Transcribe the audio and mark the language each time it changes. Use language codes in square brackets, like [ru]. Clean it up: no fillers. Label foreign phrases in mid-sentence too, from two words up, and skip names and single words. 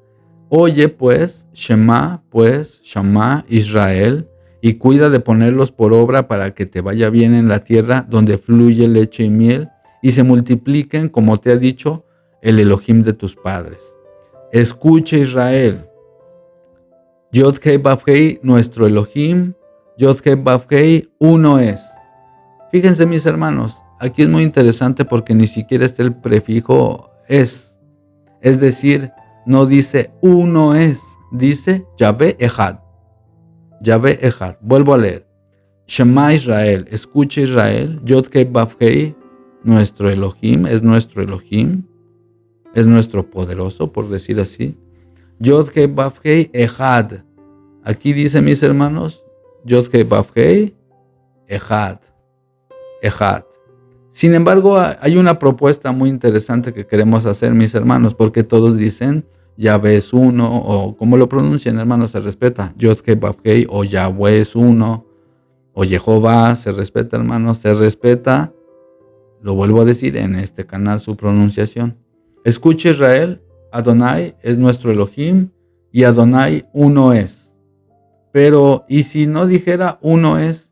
[es] Oye pues, Shema, pues, [he] שמע ישראל, [es] y cuida de ponerlos por obra para que te vaya bien en la tierra donde fluye leche y miel, y se multipliquen, como te ha dicho el Elohim de tus padres. Escucha, Israel. Yod-Heh-Vav-Heh, nuestro Elohim, Yod-Heh-Vav-Heh, uno es. Fíjense, mis hermanos, aquí es muy interesante porque ni siquiera está el prefijo es. Es decir, no dice uno es, dice Yahvé Ejad. Yahvé Ejad. Vuelvo a leer. [he] שמע ישראל, [es] escucha Israel, Yod-Hei Vav-Hei, nuestro Elohim, es nuestro Elohim, es nuestro poderoso, por decir así. Yod-Hei Vav-Hei Ejad. Aquí dice, mis hermanos, Yod-Hei Vav-Hei Ejad. Ejad. Sin embargo, hay una propuesta muy interesante que queremos hacer, mis hermanos, porque todos dicen Yahvé es uno, o como lo pronuncian, hermanos, se respeta. Yod-Hei Vav-Hei, o Yahweh es uno, o Jehová, se respeta, hermanos, se respeta. Lo vuelvo a decir en este canal, su pronunciación. Escucha Israel, Adonai es nuestro Elohim, y Adonai uno es. Pero, ¿y si no dijera uno es?